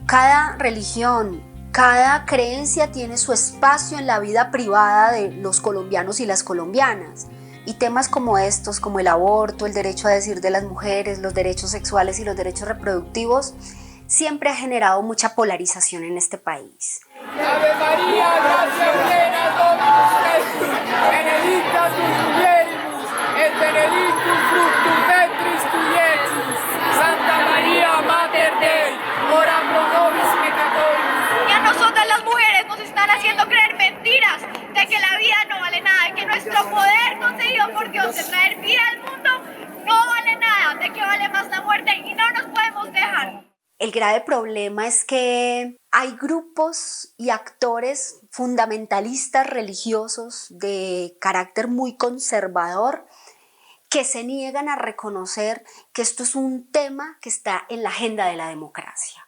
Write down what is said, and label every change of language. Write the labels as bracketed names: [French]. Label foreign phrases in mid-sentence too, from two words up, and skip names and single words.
[Spanish] Cada religión, Cada creencia tiene su espacio en la vida privada de los colombianos y las colombianas. Y temas como estos, como el aborto, el derecho a decidir de las mujeres, los derechos sexuales y los derechos reproductivos, siempre ha generado mucha polarización en este país. [Latin] Ave María, gracia plena, Dominus tecum, benedicta tu mulieribus, et benedictus fructus ventris tui, Iesus. Santa María, Mater Dei, ora pro nobis peccatoribus. [Spanish] Y a nosotras las mujeres nos están haciendo creer mentiras de que la vida no vale nada, de que nuestro poder concedido por Dios de traer vida al mundo no vale nada, de que vale más la muerte y no nos podemos dejar. El grave problema es que hay grupos y actores fundamentalistas religiosos de carácter muy conservador que se niegan a reconocer que esto es un tema que está en la agenda de la democracia.